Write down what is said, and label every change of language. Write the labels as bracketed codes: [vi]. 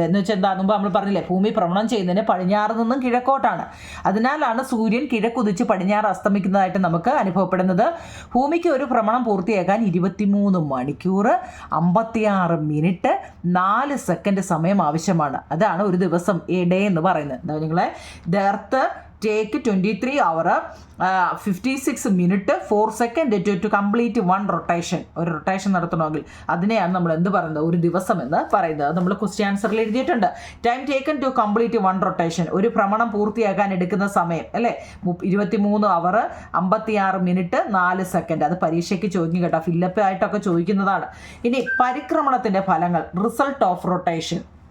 [ml] എന്ന് വെച്ചാൽ എന്താ, മുമ്പ് നമ്മൾ പറഞ്ഞില്ലേ, ഭൂമി ഭ്രമണം ചെയ്യുന്നതിന് പടിഞ്ഞാറ് നിന്നും കിഴക്കോട്ടാണ്. അതിനാലാണ് സൂര്യൻ കിഴക്കുതിച്ച് പടിഞ്ഞാറ് അസ്തമിക്കുന്നതായിട്ട് നമുക്ക് അനുഭവപ്പെടുന്നത്. ഭൂമിക്ക് ഒരു ഭ്രമണം പൂർത്തിയാക്കാൻ 23 മണിക്കൂർ 56 മിനിറ്റ് 4 സെക്കൻഡ് സമയം ആവശ്യമാണ്. അതാണ് ഒരു ദിവസം, എ ഡേ എന്ന് പറയുന്നത്. എന്താ നിങ്ങളെ, [en] The earth take 23 hours 56 minutes 4 seconds to complete one rotation. [ml] ഒരു റൊട്ടേഷൻ നടത്തണമെങ്കിൽ അതിനെയാണ് നമ്മൾ എന്ത് പറയുന്നത്, ഒരു ദിവസം എന്ന് പറയുന്നത്. നമ്മൾ ക്വസ്റ്റ്യൻ ആൻസറിൽ എഴുതിയിട്ടുണ്ട്. [en] time taken to complete one rotation, [ml] ഒരു ഭ്രമണം പൂർത്തിയാക്കാൻ എടുക്കുന്ന സമയം അല്ലേ, [en] 23 hours 56 minutes 4 seconds. [ml] അത് പരീക്ഷയ്ക്ക് ചോദിക്കും കേട്ടോ, ഫില്ലപ്പ് ആയിട്ടൊക്കെ ചോദിക്കുന്നതാണ്. ഇനി പരിക്രമണത്തിൻ്റെ ഫലങ്ങൾ, റിസൾട്ട് ഓഫ് റൊട്ടേഷൻ.